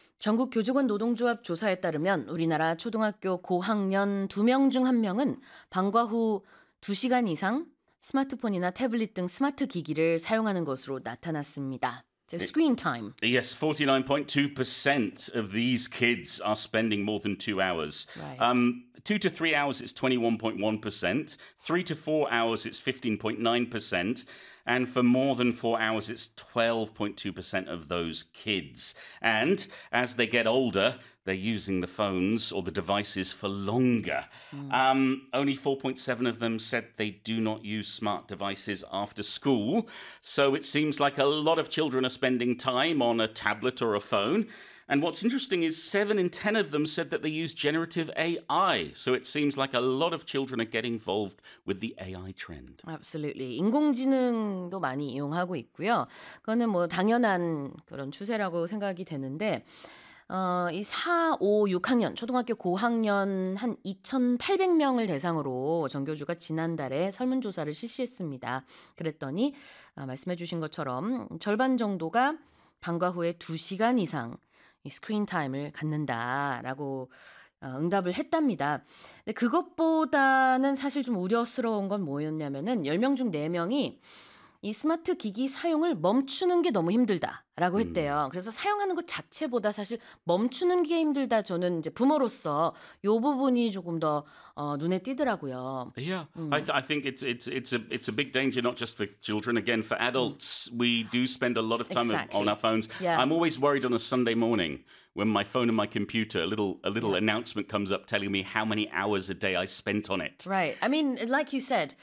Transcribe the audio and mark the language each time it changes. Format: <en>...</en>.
<ko>전국 교직원 노동조합 조사에 따르면 우리나라 초등학교 고학년 2명 중 1명은 방과 후 2시간 이상 스마트폰이나 태블릿 등 스마트 기기를 사용하는 것으로 나타났습니다.</ko> <en>So screen time. Yes, 49.2% of these kids are spending more than 2 hours. Right. 2 to 3 hours, it's 21.1%. 3 to 4 hours, it's 15.9%. And for more than 4 hours, it's 12.2% of those kids. And as they get older, they're using the phones or the devices for longer. Mm. Only 4.7% of them said they do not use smart devices after school. So it seems like a lot of children are spending time on a tablet or a phone. And what's interesting is 7 in 10 of them said that they use generative AI. So it seems like a lot of children are getting involved with the AI trend. Absolutely.</en> <ko>인공지능도 많이 이용하고 있고요. 그거는 뭐 당연한 그런 추세라고 생각이 되는데 이 4, 5, 6학년, 초등학교 고학년 한 2,800명을 대상으로 정교조가 지난달에 설문조사를 실시했습니다. 그랬더니 말씀해 주신 것처럼 절반 정도가 방과 후에 2시간 이상 이 스크린 타임을 갖는다라고 응답을 했답니다. 근데 그것보다는 사실 좀 우려스러운 건 뭐였냐면은 10명 중 4명이 이 스마트 기기 사용을 멈추는 게 너무 힘들다라고 했대요. 그래서 사용하는 것 자체보다 사실 멈추는 게 힘들다. 저는 이제 부모로서 요 부분이 조금 더 눈에 띄더라고요.</ko> <en>Yeah, I think it's a big danger not just for children. Again, for adults, we do spend a lot of time exactly. on our phones. Yeah. I'm always worried on a Sunday morning when my phone and my computer a little yeah. announcement comes up telling me how many hours a day I spent on it. Right. I mean, like you said,</en>